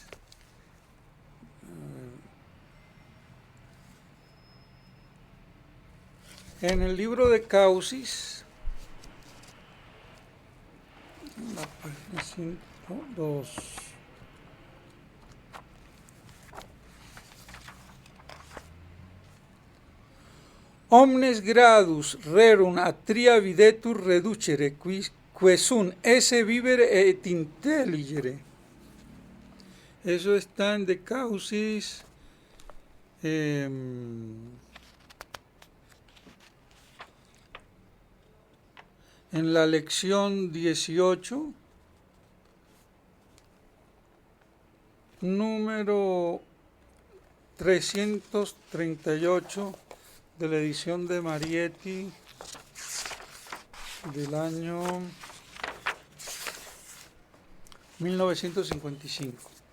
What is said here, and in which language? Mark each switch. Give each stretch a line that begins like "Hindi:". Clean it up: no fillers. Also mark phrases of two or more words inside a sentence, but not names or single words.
Spanish: En el libro de Causis, en la página 102,
Latin: omnes gradus rerum atria videtur reducere, que sunt esse vivere et intelligere.
Spanish: Eso está en De Causis, en la lección 18, número 338 de la edición de Marietti del año 1955.